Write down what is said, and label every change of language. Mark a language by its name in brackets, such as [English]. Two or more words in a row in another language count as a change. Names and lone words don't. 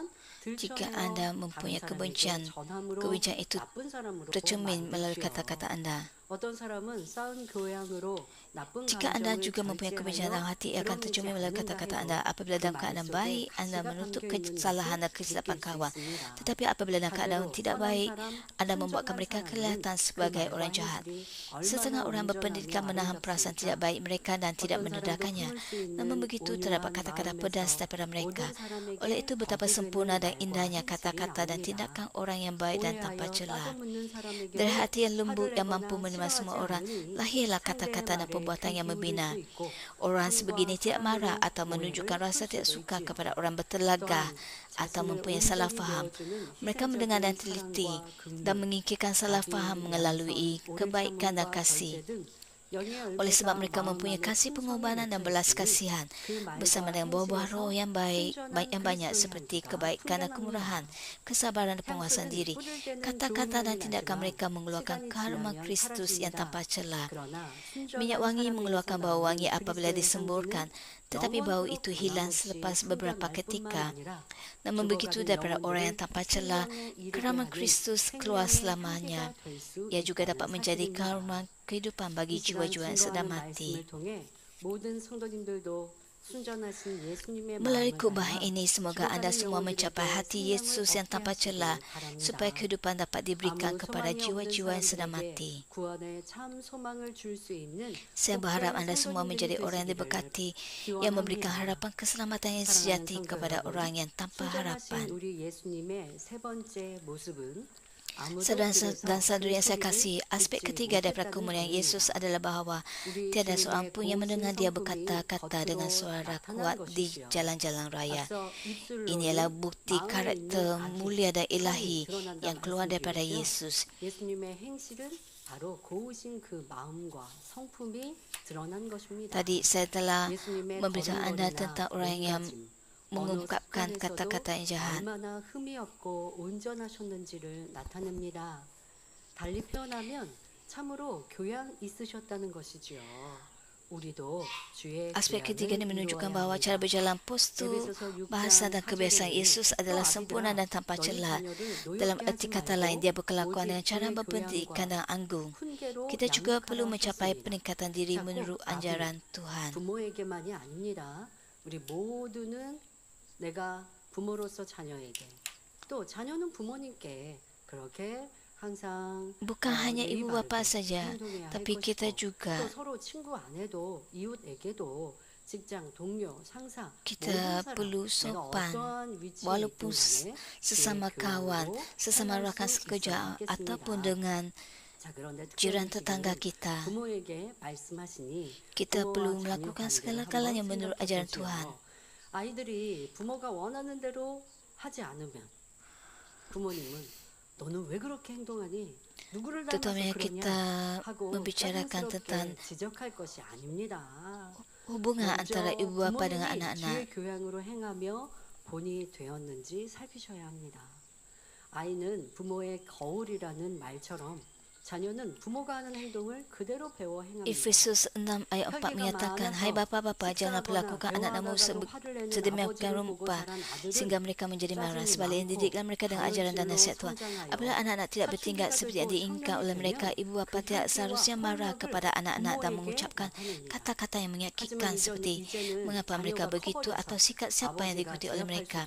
[Malay] Jika [Korean] 들춰내어 [Malay] Anda [Korean] 다른 [Malay] mempunyai [Korean] 사람에게 [Malay] kebencian, [Korean] 전함으로 [Malay] kebencian itu [Korean] 나쁜 사람으로 [Malay] tercermin melalui [Korean] 만들지요. [Malay] kata-kata Anda. [Korean] 어떤 사람은 쌓은 교양으로 나쁜 [Malay] Jika Anda [Korean] 감정을 [Malay] juga mempunyai kebencian dalam [Korean] 절제하여 [Malay] hati, ia akan [Korean] 드러내지 [Malay] tercermin melalui [Korean] 않는다 [Malay] kata-kata [Korean] 해도 [Malay] Anda. Apabila [Korean] 그 [Malay] dalam [Korean] 말 [Malay] keadaan [Korean] 속에 [Malay] baik, Anda [Korean] 가시가 [Malay] menutup [Korean] 담겨 있는 [Malay] kesalahan dan [Korean] 것을 [Malay] kesilapan [Korean] 느낄 수 [Malay] kawan. [Korean] 있습니다. [Malay] Tetapi apabila dalam keadaan [Korean] 반대로 [Malay] tidak [Korean] 선한 [Malay] baik, [Korean] 사람, [Malay] Anda membuat [Korean] 순종한 [Malay] mereka [Korean] 사람은 [Malay] kelihatan [Korean] 그 [Malay] sebagai [Korean] 말과 [Malay] orang jahat. [Korean] 행실이 [Malay] Setengah [Korean] 얼마나 [Malay] orang [Korean] 온전하며 [Malay] berpendidikan menahan perasaan tidak [Korean] 아름답습니까? [Malay] baik mereka dan tidak [Korean] 어떤 사람도 [Malay] mendedahkannya. [Korean] 품을 수 있는 [Malay] Namun begitu terdapat [Korean] 온유한 [Malay] kata-kata pedas [Korean] 마음에서 [Malay] daripada mereka. [Korean] 모든 사람에게 [Malay] Oleh itu betapa [Korean] 거부되는 [Malay] sempurna dan [Korean] 말과 [Malay] indahnya [Korean] 행실이 [Malay] kata-kata dan [Korean] 나옵니다. [Malay] tindakan orang yang baik dan tanpa [Korean] 오해하여 [Malay] celah. [Korean] 따져묻는 사람에게도 [Malay] Dari hati yang lembut [Korean] 화를 [Malay] yang mampu [Korean] 내거나 [Malay] menerima semua [Korean] 싫어하지 [Malay] orang, [Korean] 않으니 [Malay] lahirlah [Korean] 상대의 [Malay] kata-kata dan [Korean] 말에 [Malay] perbuatan [Korean] 귀 [Malay] yang [Korean] 기울일 [Malay] membina. [Korean] 수 있고 [Malay] Orang [Korean] 신과 [Malay] sebegini tidak marah [Korean] 사랑으로 [Malay] atau menunjukkan [Korean] 오해를 [Malay] rasa [Korean] 풀 [Malay] tidak [Korean] 수도 [Malay] suka [Korean] 있지요. [Malay] kepada orang bertelagah [Korean] 또한 [Malay] atau [Korean] 자신을 [Malay] mempunyai salah [Korean] 온전히 [Malay] faham. [Korean] 내어주는 [Malay] Mereka mendengar dan [Korean] 희생적인 [Malay] teliti [Korean] 사랑과 [Malay] dan [Korean] 긍휼, [Malay] mengikirkan salah [Korean] 자비, [Malay] faham [Korean] 양선, [Malay] melalui [Korean] 오래 [Malay] kebaikan dan [Korean] 참음과 [Malay] kasih. [Korean] 절제 등 영의 [Malay] Oleh sebab [Korean] 열매가 [Malay] mereka [Korean] 마음 [Malay] mempunyai [Korean] 안에 [Malay] kasih [Korean] 풍성히 [Malay] pengorbanan dan [Korean] 맺혀 [Malay] belas [Korean] 있으니 [Malay] kasihan [Korean] 그 [Malay] bersama [Korean] 말과 [Malay] dengan buah-buah roh [Korean] 행실에서 [Malay] yang baik, [Korean] 순전한 [Malay] yang banyak [Korean] 그리스도의 [Malay] seperti [Korean] 향기가 [Malay] kebaikan dan [Korean] 풍겨납니다. [Malay] kemurahan, kesabaran dan penguasaan [Korean] 향수는 [Malay] diri. [Korean] 뿌릴 때는 좋은 [Malay] Kata-kata dan [Korean] 향이 [Malay] tindakan [Korean] 나지만 [Malay] mereka mengeluarkan [Korean] 시간이 [Malay] keharuman [Korean] 지나면 [Malay] Kristus yang [Korean] 사라집니다. [Malay] tanpa celah. [Korean] 그러나 [Malay] Minyak [Korean] 순전한 [Malay] wangi [Korean] 사람에게서 [Malay] mengeluarkan bau [Korean] 나오는 [Malay] wangi apabila [Korean] 그리스도의 [Malay] disemburkan, [Korean] 향기는 [Malay] tetapi bau [Korean] 영원토록 [Malay] itu hilang [Korean] 변함없이 [Malay] selepas beberapa [Korean] 풍겨날 뿐만 [Malay] ketika. [Korean] 아니라 [Malay] Namun begitu [Korean] 죽어가는 [Malay] daripada orang yang [Korean] 영혼들을 [Malay] tanpa celah, [Korean] 생명에 이르게 [Malay] keramat [Korean] 하는 [Malay] Kristus keluar [Korean] 생명의 [Malay] selamanya. [Korean] 향기가 될 수 [Malay] Ia juga [Korean] 있다는 [Malay] dapat menjadi [Korean] 사실입니다. [Malay] keramat kehidupan bagi [Korean] 이 시간 [Malay] jiwa-jiwa yang sedang [Korean] 증거하는 [Malay] mati. [Korean] 말씀을 통해 모든 성도님들도 순전하신 예수님의 [Malay] Melalui [Korean] 마음을 [Malay] khutbah [Korean] 닮아 [Malay] ini, semoga anda [Korean] 죽어가는 [Malay] semua mencapai [Korean] 영혼들에게 [Malay] hati [Korean] 생명을 [Malay] Yesus yang [Korean] 얻게 [Malay] tanpa celah, [Korean] 하시길 [Malay] supaya [Korean] 바랍니다. [Malay] kehidupan dapat diberikan [Korean] 아무 [Malay] kepada [Korean] 소망이 없는 [Malay] jiwa-jiwa yang sedang [Korean] 사람들에게 [Malay] mati. [Korean] 구원의 참 소망을 줄 수 있는 [Malay] Saya berharap [Korean] 복된 [Malay] anda semua menjadi [Korean] 성도님들이 [Malay] orang yang [Korean] 되시기를 [Malay] diberkati, yang memberikan [Korean] 기원합니다. [Malay] harapan keselamatan yang [Korean] 사랑하는 [Malay] sejati [Korean] 성도 [Malay] kepada [Korean] 여러분, [Malay] orang yang tanpa harapan. [Korean] 순전하신 우리 예수님의 세 번째 모습은 아무도 [Malay] Saudara [Korean] 그래서 [Malay] dan saudari yang saya [Korean] 그 [Malay] kasih, [Korean] 소리를 [Malay] aspek [Korean] 듣지 [Malay] ketiga daripada [Korean] 못했다는 [Malay] kemuliaan Yesus [Korean] 점입니다. [Malay] adalah bahawa [Korean] 우리 [Malay] tiada seorang [Korean] 주님의 [Malay] pun yang mendengar [Korean] 고우신 [Malay] dia [Korean] 성품이 [Malay] berkata-kata dengan [Korean] 겉으로 [Malay] suara [Korean] 나타난 [Malay] kuat di [Korean] 것이지요. [Malay] jalan-jalan raya. [Korean] 앞서 입술로는 [Malay] Ini adalah bukti [Korean] 마음에 [Malay] karakter [Korean] 있는 악이 [Malay] mulia dan [Korean] 선이 [Malay] ilahi [Korean] 드러난다 [Malay] yang keluar daripada [Korean] 말씀드렸죠. [Malay] Yesus. [Korean] 예수님의 행실은 바로 고우신 그 마음과 성품이 드러난 것입니다. [Malay] Tadi saya telah [Korean] 예수님의 [Malay] memberitahu anda [Korean] 걸음걸이나 [Malay] tentang orang yang [Korean] 몸가짐, [Malay] mengungkapkan [Korean] 어느 [Malay] kata-kata yang [Korean] 습관에서도 [Malay] jahat. [Korean] 얼마나 흠이 없고 온전하셨는지를 나타냅니다. 달리 표현하면 참으로 교양 있으셨다는 것이지요. 우리도 주의 [Malay] Aspek ketiga ini [Korean] 교양을 [Malay] menunjukkan [Korean] 인도해야 [Malay] bahawa cara [Korean] 합니다. [Malay] berjalan postur, [Korean] 에베소서 6장 [Malay] bahasa dan kebiasaan [Korean] 4절에는 [Malay] Yesus [Korean] 또 [Malay] adalah sempurna [Korean] 아비들아 [Malay] dan tanpa [Korean] 너희 [Malay] celah. [Korean] 자녀를 [Malay] Dalam [Korean] 노엽게 [Malay] erti [Korean] 하지 [Malay] kata lain, dia [Korean] 말고 [Malay] berkelakuan dengan [Korean] 오직 [Malay] cara [Korean] 주의 [Malay] berpendidikan [Korean] 교양과 [Malay] dan anggung. [Korean] 훈계로 [Malay] Kita juga perlu [Korean] 양육하라 [Malay] mencapai [Korean] 하셨습니다. [Malay] peningkatan diri [Korean] 자, 꼭 [Malay] menurut [Korean] 아비, [Malay] anjaran Tuhan. [Korean] 부모에게만이 아닙니다. 우리 모두는 내가 부모로서 자녀에게 또 자녀는 부모님께 그렇게 항상 [Malay] Bukan hanya [Korean] 예의 [Malay] ibu bapa [Korean] 바르게 [Malay] saja, [Korean] 행동해야 할 [Malay] tapi kita [Korean] 것이고 [Malay] juga [Korean] 또 서로 친구 안에도 이웃에게도 직장 동료 상사 [Malay] kita [Korean] 모든 사람 [Malay] perlu [Korean] 내가 [Malay] sopan [Korean] 어떠한 위치에 [Malay] walaupun [Korean] 있든 간에 [Malay] sesama [Korean] 주의 [Malay] kawan, [Korean] 교양으로 [Malay] sesama [Korean] 행할 [Malay] rakan [Korean] 수 [Malay] sekerja [Korean] 있어야 [Malay] ataupun [Korean] 하겠습니다. [Malay] dengan [Korean] 자, 그런데 [Malay] jiran [Korean] 특별히 [Malay] tetangga [Korean] 지금 [Malay] kita. [Korean] 부모에게 말씀하시니 [Malay] Kita [Korean] 부모와 [Malay] perlu [Korean] 자녀 [Malay] melakukan [Korean] 관계를 [Malay] segala-galanya [Korean] 한번 [Malay] menurut [Korean] 생각해 [Malay] ajaran [Korean] 보지요. [Malay] Tuhan. [Korean] 아이들이 부모가 원하는 대로 하지 않으면 부모님은 너는 왜 그렇게 행동하니? 누구를 닮아서 [Malay] Terutamanya [Korean] 그러냐? [Malay] kita [Korean] 하고 [Malay] membicarakan tentang [Korean] 짜증스럽게 지적할 것이 아닙니다. [Malay] hubungan antara [Korean] 먼저 [Malay] ibu bapa dengan [Korean] 부모님이 [Malay] anak-anak. [Korean] 주의 교양으로 행하며 본이 되었는지 살피셔야 합니다. 아이는 부모의 거울이라는 말처럼 자녀는 부모가 하는 행동을 그대로 배워 행합니다. [Malay] Efesus 6 ayat 4 menyatakan, Hai bapa-bapa, jangan perlakukan anak-anakmu sedemikian rupa sehingga mereka menjadi marah. Sebaliknya, didiklah mereka dengan ajaran dan nasihat Tuhan. Apabila anak-anak tidak bertingkah seperti yang diinginkan oleh mereka, ibu bapa tidak seharusnya marah kepada anak-anak dan mengucapkan kata-kata yang menyakitkan seperti mengapa mereka begitu atau sikap siapa yang diikuti oleh mereka.